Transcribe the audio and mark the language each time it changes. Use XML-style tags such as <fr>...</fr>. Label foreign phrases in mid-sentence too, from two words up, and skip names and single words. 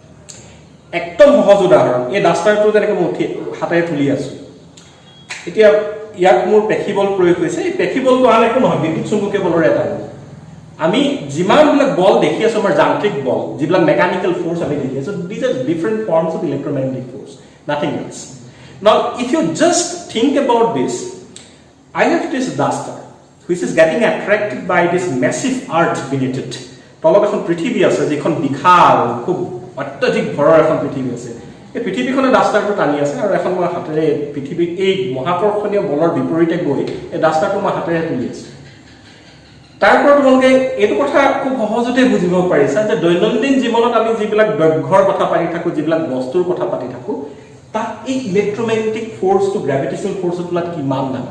<as>একদম সহজ উদাহৰণ, এই ডাষ্টাৰটো যেনেকৈ মই হাতেৰে তুলি আছোঁ, এতিয়া ইয়াত মোৰ পেশীবল প্ৰয়োগ হৈছে। এই পেশীবলটো আন একো নহয়, বিদ্যুৎ চুম্বকীয় বলৰ এটা ৰূপ। আমি যিমানবিলাক বল দেখি আছোঁ আমাৰ যান্ত্ৰিক বল, যিবিলাক</as> <en>mechanical force</en> <as>আমি দেখি আছোঁ,</as> <en>these are different forms of electromagnetic force, nothing else. now if you just think about this, I have this duster which is getting attracted by this massive earth beneath it.</en> <as>তলত এখন পৃথিৱী আছে যিখন বিশাল খুব অত্যধিক ভৰৰ এখন পৃথিৱী আছে। এই পৃথিৱীখনে ডাষ্টাৰটো টানি আছে আৰু এখন মই হাতেৰে পৃথিৱীৰ এই মহাকৰ্ষণীয় বলৰ বিপৰীতে গৈ এই ডাষ্টাৰটো মই হাতেৰে তুলি আছোঁ। তাৰ পৰা তোমালোকে এইটো কথা খুব সহজতে বুজিব পাৰিছা যে দৈনন্দিন জীৱনত আমি যিবিলাক দৈৰ্ঘ্যৰ কথা পাতি থাকোঁ, যিবিলাক বস্তুৰ কথা পাতি থাকোঁ, তাত এই</as> <en>electromagnetic force gravitational force</en> <as>তুলনাত কিমান ডাঙৰ।</as>